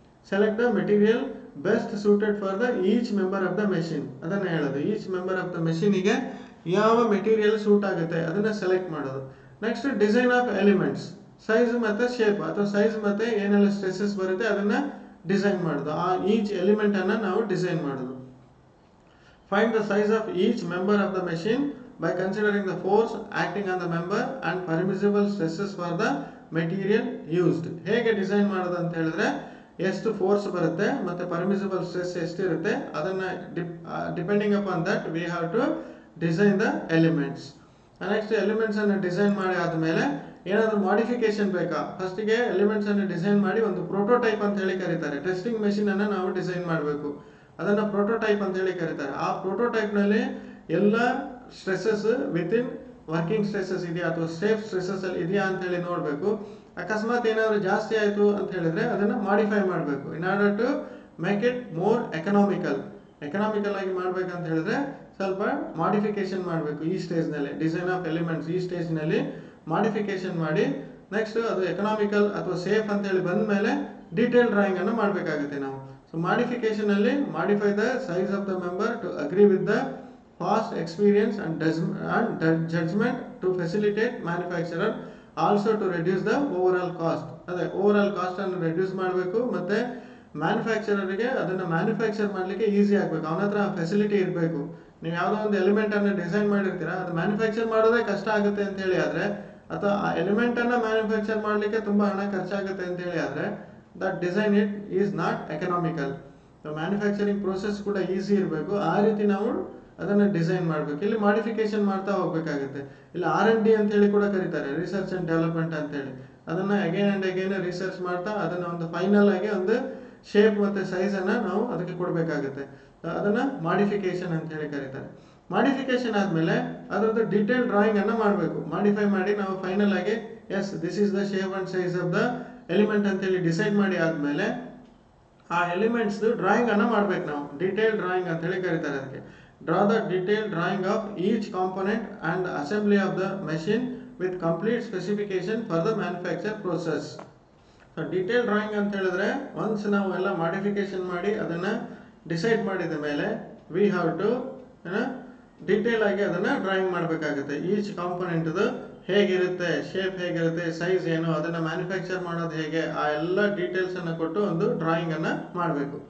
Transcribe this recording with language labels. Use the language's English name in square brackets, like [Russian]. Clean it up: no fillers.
[English] Select the material best suited for the each member of the machine. [Kannada] ಅದನ್ನು ಹೇಳೋದು, each member of the ಮೆಷಿನಿಗೆ ಯಾವ material suit ಆಗುತ್ತೆ ಅದನ್ನು select ಮಾಡೋದು. Next design of elements, size ಮತ್ತು shape ಅಥವಾ size ಮತ್ತು ಏನೆಲ್ಲ ಸ್ಟ್ರೆಸಸ್ ಬರುತ್ತೆ ಅದನ್ನು ಡಿಸೈನ್ ಮಾಡೋದು. ಆ ಈಚ್ ಎಲಿಮೆಂಟನ್ನು ನಾವು ಡಿಸೈನ್ ಮಾಡೋದು. [English] Find the size of each member of the machine by considering the force acting on the member and permissible stresses for the material used. [Kannada] ಹೇಗೆ ಡಿಸೈನ್ ಮಾಡೋದು ಅಂತ ಹೇಳಿದ್ರೆ ಎಷ್ಟು ಫೋರ್ಸ್ ಬರುತ್ತೆ ಮತ್ತು ಪರ್ಮಿಸಿಬಲ್ ಸ್ಟ್ರೆಸ್ ಎಷ್ಟಿರುತ್ತೆ ಅದನ್ನು [English] Depending upon that we have to design the elements. [Kannada] Next ಎಲಿಮೆಂಟ್ಸನ್ನು design ಮಾಡಿ ಆದಮೇಲೆ ಏನಾದರೂ ಮಾಡಿಫಿಕೇಶನ್ ಬೇಕಾ, ಫಸ್ಟಿಗೆ ಎಲಿಮೆಂಟ್ಸನ್ನು ಡಿಸೈನ್ ಮಾಡಿ ಒಂದು ಪ್ರೋಟೋಟೈಪ್ ಅಂತ ಹೇಳಿ ಕರೀತಾರೆ. ಟೆಸ್ಟಿಂಗ್ ಮೆಷಿನನ್ನು ನಾವು ಡಿಸೈನ್ ಮಾಡಬೇಕು, ಅದನ್ನು ಪ್ರೋಟೋಟೈಪ್ ಅಂತ ಹೇಳಿ ಕರೀತಾರೆ. ಆ ಪ್ರೋಟೋಟೈಪ್ನಲ್ಲಿ ಎಲ್ಲ ಸ್ಟ್ರೆಸಸ್ ವಿತಿನ್ ವರ್ಕಿಂಗ್ ಸ್ಟ್ರೆಸಸ್ ಇದೆಯಾ ಅಥವಾ ಸೇಫ್ ಸ್ಟ್ರೆಸಸ್ ಅಲ್ಲಿ ಇದೆಯಾ ಅಂತೇಳಿ ನೋಡಬೇಕು. ಅಕಸ್ಮಾತ್ ಏನಾದರೂ ಜಾಸ್ತಿ ಆಯಿತು ಅಂತ ಹೇಳಿದ್ರೆ ಅದನ್ನು ಮಾಡಿಫೈ ಮಾಡಬೇಕು [English] in order to make it more economical [Kannada] ಆಗಿ ಮಾಡ್ಬೇಕಂತ ಹೇಳಿದ್ರೆ ಸ್ವಲ್ಪ ಮಾಡಿಫಿಕೇಶನ್ ಮಾಡಬೇಕು. ಈ ಸ್ಟೇಜ್ನಲ್ಲಿ ಡಿಸೈನ್ ಆಫ್ ಎಲಿಮೆಂಟ್ಸ್ ಈ ಸ್ಟೇಜ್ನಲ್ಲಿ ಮಾಡಿಫಿಕೇಶನ್ ಮಾಡಿ ನೆಕ್ಸ್ಟ್ ಅದು ಎಕನಾಮಿಕಲ್ ಅಥವಾ ಸೇಫ್ ಅಂತೇಳಿ ಬಂದ ಮೇಲೆ ಡೀಟೇಲ್ ಡ್ರಾಯಿಂಗನ್ನು ಮಾಡಬೇಕಾಗುತ್ತೆ ನಾವು. [English] So ಮಾಡಿಫಿಕೇಶನಲ್ಲಿ modify the size of the member to agree with the past experience and judgment to facilitate manufacturer, also to reduce the overall cost. [Kannada] ಅದೇ ಓವರಾಲ್ ಕಾಸ್ಟ್ ಅನ್ನು ರೆಡ್ಯೂಸ್ ಮಾಡಬೇಕು ಮತ್ತು ಮ್ಯಾನುಫ್ಯಾಕ್ಚರರ್ಗೆ ಅದನ್ನು ಮ್ಯಾನುಫ್ಯಾಕ್ಚರ್ ಮಾಡಲಿಕ್ಕೆ ಈಸಿ ಆಗಬೇಕು. ಅವನ ಹತ್ರ ಫೆಸಿಲಿಟಿ ಇರಬೇಕು. ನೀವು ಯಾವುದೋ ಒಂದು ಎಲಿಮೆಂಟನ್ನು ಡಿಸೈನ್ ಮಾಡಿರ್ತೀರಾ, ಅದು ಮ್ಯಾನುಫ್ಯಾಕ್ಚರ್ ಮಾಡೋದೇ ಕಷ್ಟ ಆಗುತ್ತೆ ಅಂತೇಳಿ ಆದರೆ ಅಥವಾ ಆ ಎಲಿಮೆಂಟನ್ನು ಮ್ಯಾನುಫ್ಯಾಕ್ಚರ್ ಮಾಡಲಿಕ್ಕೆ ತುಂಬ ಹಣ ಖರ್ಚಾಗುತ್ತೆ ಅಂತೇಳಿ ಆದರೆ [English] That design it is not economical. [Kannada] Manufacturing process ಕೂಡ ಈಸಿ ಇರಬೇಕು. ಆ ರೀತಿ ನಾವು ಅದನ್ನು ಡಿಸೈನ್ ಮಾಡಬೇಕು. ಇಲ್ಲಿ ಮಾಡಿಫಿಕೇಶನ್ ಮಾಡ್ತಾ ಹೋಗಬೇಕಾಗುತ್ತೆ. ಇಲ್ಲಿ R&D ಅಂತೇಳಿ ಕೂಡ ಕರೀತಾರೆ, ರಿಸರ್ಚ್ ಆ್ಯಂಡ್ ಡೆವಲಪ್ಮೆಂಟ್ ಅಂತೇಳಿ. ಅದನ್ನು ಅಗೇನ್ ಆ್ಯಂಡ್ ಅಗೇನ್ ರಿಸರ್ಚ್ ಮಾಡ್ತಾ ಅದನ್ನು ಒಂದು ಫೈನಲ್ ಆಗಿ ಒಂದು ಶೇಪ್ ಮತ್ತು ಸೈಜನ್ನು ನಾವು ಅದಕ್ಕೆ ಕೊಡಬೇಕಾಗುತ್ತೆ. ಅದನ್ನು ಮಾಡಿಫಿಕೇಶನ್ ಅಂತೇಳಿ ಕರೀತಾರೆ. ಮಾಡಿಫಿಕೇಶನ್ ಆದಮೇಲೆ ಅದರದ್ದು ಡೀಟೇಲ್ ಡ್ರಾಯಿಂಗನ್ನು ಮಾಡಬೇಕು. ಮಾಡಿಫೈ ಮಾಡಿ ನಾವು ಫೈನಲ್ ಆಗಿ [English] as this is the shape and size of the element [Kannada] ಅಂತೇಳಿ ಡಿಸೈಡ್ ಮಾಡಿ ಆದಮೇಲೆ ಆ ಎಲಿಮೆಂಟ್ಸ್ದು ಡ್ರಾಯಿಂಗನ್ನು ಮಾಡಬೇಕು ನಾವು. ಡೀಟೇಲ್ ಡ್ರಾಯಿಂಗ್ ಅಂತೇಳಿ ಕರೀತಾರೆ ಅದಕ್ಕೆ. [English] Draw the detailed drawing of each component and the assembly of the machine with complete specification for the manufacture process. [Kannada] So detailed drawing ಅಂತ ಹೇಳಿದ್ರೆ once ನಾವು ಎಲ್ಲ ಮಾಡಿಫಿಕೇಶನ್ ಮಾಡಿ ಅದನ್ನು ಡಿಸೈಡ್ ಮಾಡಿದ ಮೇಲೆ [English] we have to [Kannada] ಡೀಟೇಲ್ ಆಗಿ ಅದನ್ನು ಡ್ರಾಯಿಂಗ್ ಮಾಡಬೇಕಾಗುತ್ತೆ. ಈಚ್ ಕಾಂಪೊನೆಂಟ್ದು ಹೇಗಿರುತ್ತೆ, ಶೇಪ್ ಹೇಗಿರುತ್ತೆ, ಸೈಜ್ ಏನು, ಅದನ್ನು ಮ್ಯಾನುಫ್ಯಾಕ್ಚರ್ ಮಾಡೋದು ಹೇಗೆ, ಆ ಎಲ್ಲ ಡೀಟೇಲ್ಸನ್ನು ಕೊಟ್ಟು ಒಂದು ಡ್ರಾಯಿಂಗನ್ನು ಮಾಡಬೇಕು.